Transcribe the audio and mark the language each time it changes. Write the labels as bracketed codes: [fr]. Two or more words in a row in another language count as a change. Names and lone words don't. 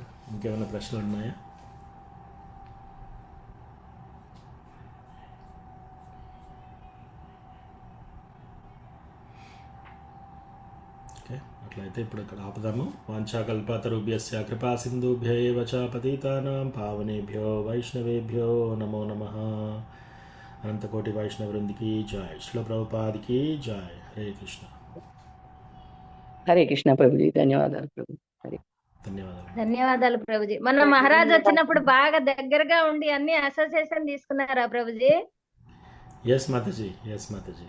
[te] ఇంకేమైనా ప్రశ్నలు ఉన్నాయా? అట్లయితే ఇప్పుడు ఇక్కడ ఆపుదాము. [sa] వాంఛాకల్పతరుభ్యస్య కృపా సింధుభ్యైవ చ పతితానాం పావనేభ్యో వైష్ణవేభ్యో నమో నమః. [te] అనంతకోటి వైష్ణవ వృందికి జై. శ్రీల ప్రభుపాదికి జై. హరే కృష్ణ. హరే కృష్ణ ప్రభుజీ. ధన్యవాదాలు ప్రభు. హరే ధన్యవాదాలు ప్రభుజీ. మన మహారాజ్ వచ్చినప్పుడు బాగా దగ్గరగా ఉండి అన్ని అసోసియేషన్ తీసుకున్నారా ప్రభుజీ? ఎస్ మాతాజీ, ఎస్ మాతాజీ.